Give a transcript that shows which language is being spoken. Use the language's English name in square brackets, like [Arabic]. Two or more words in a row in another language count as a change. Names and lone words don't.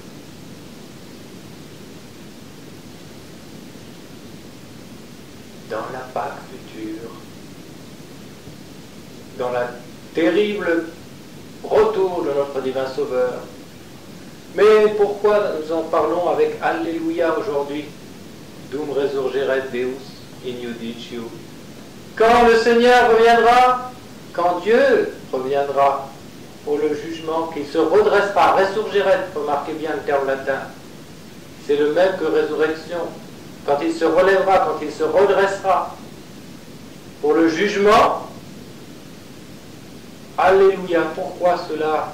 [French] Dans la Pâque future, dans la terrible retour de notre divin Sauveur. Mais pourquoi nous en parlons avec Alléluia aujourd'hui? [Latin] Dum resurgeret Deus in iudicium. [French] Quand le Seigneur reviendra, quand Dieu reviendra pour le jugement, qu'il se redressera, resurgeret, remarquez bien le terme latin, c'est le même que résurrection. Quand il se relèvera, quand il se redressera pour le jugement, Alléluia, pourquoi cela?